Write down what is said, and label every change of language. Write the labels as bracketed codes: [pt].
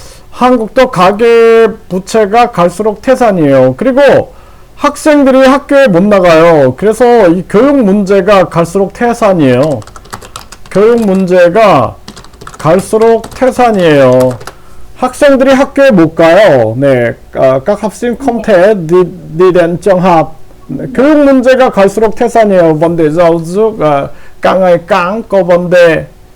[ko] 한국도 가계부채가 갈수록 태산이에요. 그리고 학생들이 학교에 못 나가요. 그래서 이 교육 문제가 갈수록 태산이에요. 교육 문제가 갈수록 태산이에요. 학생들이 학교에 못 가요. [vi] 네, các học sinh không thể đi đến trường học. [ko] 교육 문제가 갈수록 태산이에요. [vi] vấn đề giáo dục càng ngày càng có vấn đề.